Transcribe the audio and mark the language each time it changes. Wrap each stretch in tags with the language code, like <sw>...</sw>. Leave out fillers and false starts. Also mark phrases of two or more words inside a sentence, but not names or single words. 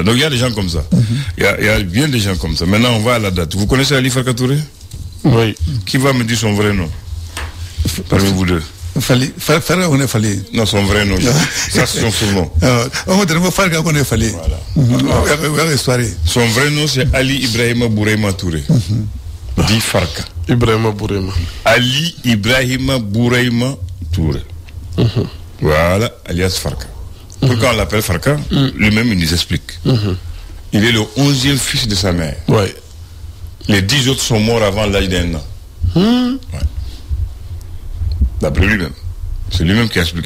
<fr>Donc il y a des gens comme ça. Il y a bien des gens comme ça. Maintenant, on va à la date. Vous connaissez Ali Farka Touré? Oui. Qui va me dire son vrai nom? Parmi vous deux. Fali. On est Fali. Non, son vrai nom. Ça, c'est son surnom. On va faire qu'on est Fali. Voilà. Son vrai nom, c'est Ali Ibrahima Bouraima Touré. Dit Farka. Ibrahima Bouraima. Ali Ibrahima Bouraima Touré. Voilà, alias Farka. Pourquoi on l'appelle Farka? Lui-même, il nous explique. Il est le 11e fils de sa mère. Ouais. Les 10 autres sont morts avant l'âge d'un an. Ouais. D'après lui-même. C'est lui-même qui a expliqué.</fr>